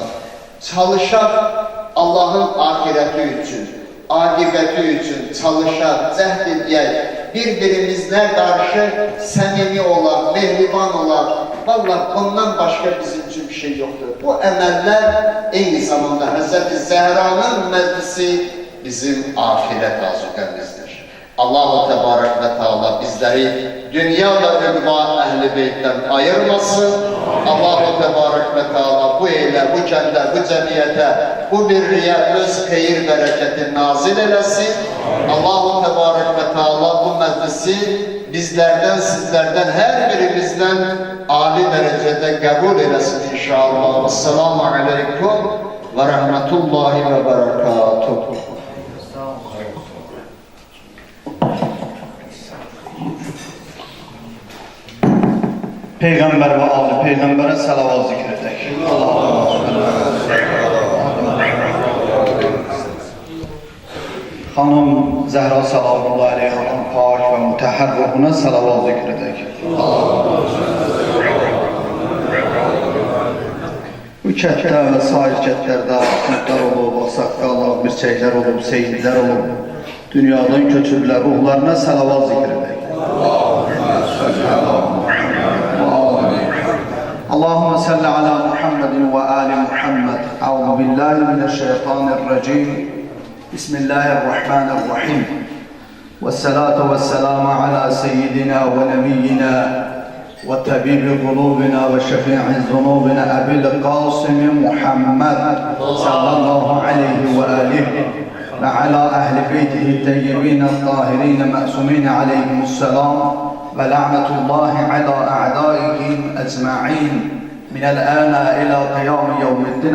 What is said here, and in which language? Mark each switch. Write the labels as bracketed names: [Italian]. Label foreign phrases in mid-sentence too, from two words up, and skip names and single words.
[Azerbaijani] Çalışaq Allah'ın ahireti üçün, aqibeti üçün çalışaq, cəhd edək, bir-birimizlə qarşı səmimi olaq, mehriban olaq. Vallahi bundan başqa bizim üçün bir şey yoxdur. Bu əməllər eyni zamanda Həzreti Zəhranın məclisi bizim ahirət azuqəmizdir. [Arabic] الله تبارك وتعالى [Azerbaijani] bizleri dünya ve ülva Əhl-i Beyt'ten ayırmasın. [Arabic] الله تبارك وتعالى [Azerbaijani] bu eyle, bu kəndə, bu cəmiyyətə, bu birliyə öz xeyir bərəkəti nazil eləsin. [Arabic] الله تبارك وتعالى [Azerbaijani] bu məclisi bizlerden, sizlerden, her birimizden âli derecede qəbul eləsin inşallah. [Arabic] السلام عليكم ورحمة الله وبركاته. [Azerbaijani] Peygamber ve Ali Peygamber'e salavat zikredek. Hanım Zehra [Arabic] صلى الله عليه وسلم [Azerbaijani] pak ve mutahhar ruhuna salavat zikredek. Bu kətdə və sair kətlərdə akıntlar olub, saqqallar, mirçəklər olub, seyidlər olub, dünyadan köçürlər ruhlarına salavat zikredek. [Arabic] اللهم صل على محمد وآل محمد. أعوذ بالله من الشيطان الرجيم. بسم الله الرحمن الرحيم. والصلاة والسلام على سيدنا ونبينا وطبيب قلوبنا وشفيع ذنوبنا أبي القاسم محمد صلى الله عليه وآله وعلى أهل بيته الطيبين الطاهرين المأسومين عليهم السلام ولعنة الله على أعدائهم أجمعين من الآن إلى قيام يوم الدين.